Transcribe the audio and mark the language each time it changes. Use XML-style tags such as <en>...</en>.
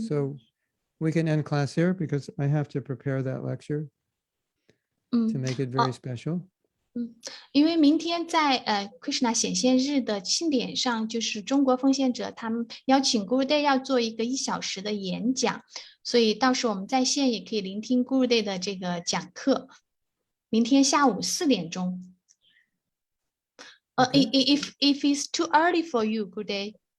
<en>So we can end class here because I have to prepare that lecture to make it very special.</en> <zh>因为明天在Krishna 显现日的庆典上，就是中国奉献者他们邀请 Gurudev 要做一个1小时的演讲，所以到时候我们在线也可以聆听 Gurudev 的这个讲课。明天下午4点钟。</zh> <en>If it's too early for you, Gurudev.</en>